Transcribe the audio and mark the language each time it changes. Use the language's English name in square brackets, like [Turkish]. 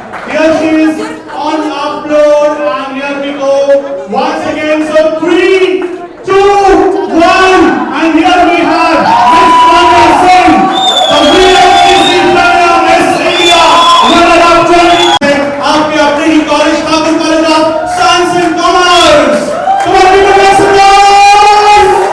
[English] Here she is on upload, and here we go once again. So 3, 2, 1, and here we have Miss Manya Singh, the VLCC player, Miss India, runner-up 20. [Hindi] आपके अपने ही college, Thakur college of science and commerce. [English] Come on, people, make some noise.